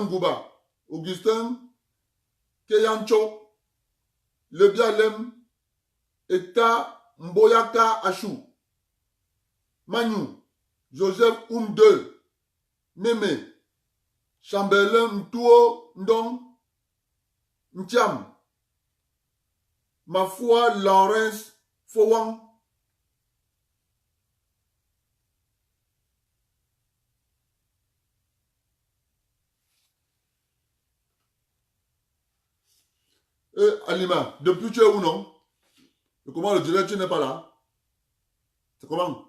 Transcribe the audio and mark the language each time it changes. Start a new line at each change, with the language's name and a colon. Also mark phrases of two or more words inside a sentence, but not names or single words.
French: Gouba, Augustin Keyancho, Lebialem, Eta Mboyaka Achou, Manu, Joseph Oumde, Meme, Chambelin Mtuo Ndong, Ntiam, Mafua Lawrence Fowang. Alima, depuis tu es où non? Comment le dirais, tu n'es pas là? C'est comment?